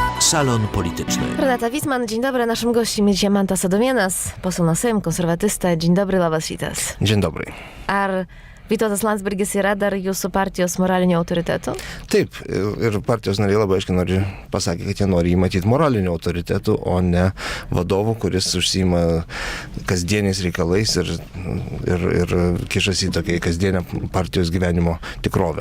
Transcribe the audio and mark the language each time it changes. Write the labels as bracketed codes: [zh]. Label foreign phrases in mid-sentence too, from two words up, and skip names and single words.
[pl] Salon Polityczny. Renata Wisman, dzień dobry. Naszym gościem jest Manta Sadomienas, poseł na Sejm, konservatysta. Dzień dobry, [lt] labas rytas. [pl] Dzień dobry. [lt] Ar Vytautas Landsbergis yra dar jūsų partijos moralinio autoriteto? Taip, ir partijos nariai labai aiškiai pasakė, kad jie nori jį matyti moraliniu autoritetu, o ne vadovu, kuris užsiima kasdieniais reikalais ir kišasi į tokią kasdienę partijos gyvenimo tikrovę.